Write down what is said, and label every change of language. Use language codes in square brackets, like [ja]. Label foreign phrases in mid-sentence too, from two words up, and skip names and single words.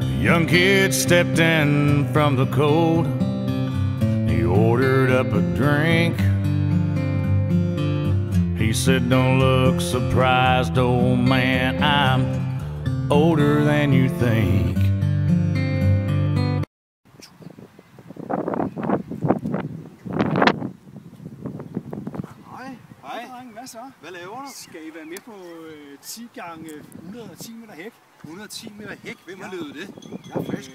[en] young kid stepped in from the cold. He ordered up a drink. He said, "Don't look surprised, old man, I'm older than you think." [da] Hvad så? Hvad laver du? Skal I være med på 10 gange 110 meter hæk? 110 meter hæk? Hvem har løbet det? Jeg er frisk.